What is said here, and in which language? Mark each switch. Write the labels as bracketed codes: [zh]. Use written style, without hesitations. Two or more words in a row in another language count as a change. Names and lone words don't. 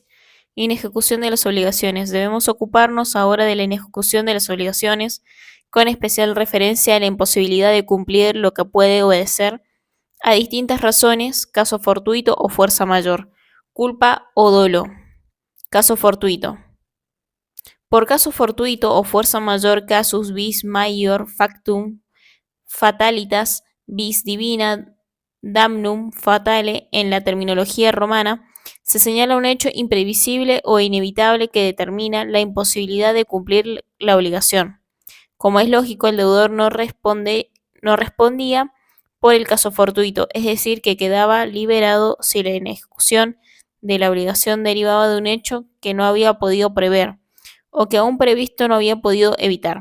[es] Inejecución de las obligaciones. Debemos ocuparnos ahora de la inejecución de las obligaciones, con especial referencia a la imposibilidad de cumplir lo que puede obedecer a distintas razones, caso fortuito o fuerza mayor, culpa o dolo. Caso fortuito. Por caso fortuito o fuerza mayor, [la] casus vis maior factum fatalitas vis divina damnum fatale [es] en la terminología romana, se señala un hecho imprevisible o inevitable que determina la imposibilidad de cumplir la obligación. Como es lógico, el deudor no respondía por el caso fortuito, es decir, que quedaba liberado si la inejecución de la obligación derivaba de un hecho que no había podido prever o que aún previsto no había podido evitar.